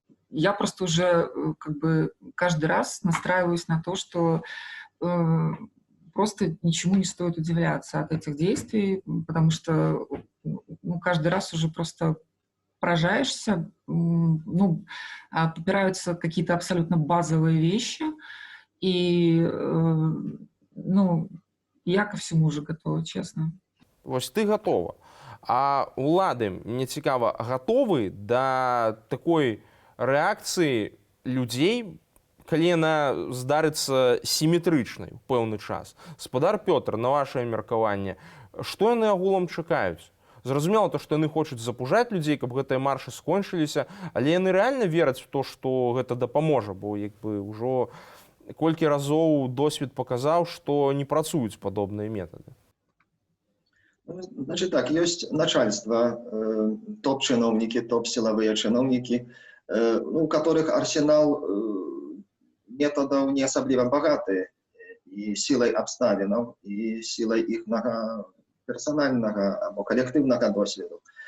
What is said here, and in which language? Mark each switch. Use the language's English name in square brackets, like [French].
[Russian] я просто уже как бы каждый раз настраиваюсь на то, что просто ничему не стоит удивляться от этих действий, потому что ну, каждый раз уже просто поражаешься, ну, попираются какие-то абсолютно базовые вещи, и, ну, я ко всему уже готова, честно. [Belarusian] Вось ты готова. А улады, мне цікава, готовы да такой рэакцыі людзей, калі яна здарыцца сіметрычнай у пэўны час? Спадар Пётр, на вашае меркаванне, што яны агулам чакаюць? Зразумела то, што яны хочуць запужаць людзей, каб гэтыя маршы скончыліся, але яны рэальна вераць у то, што гэта дапаможа, бо як бы ўжо колькі разоў досвед паказаў, што не працуюць падобныя метады. [Russian] Значит так, есть начальство, топ-чиновники, топ-силовые чиновники, у которых арсенал методов не особливо богатый, и силой обставин, и силой их персонального [Ukrainian] або коллективного досвіду.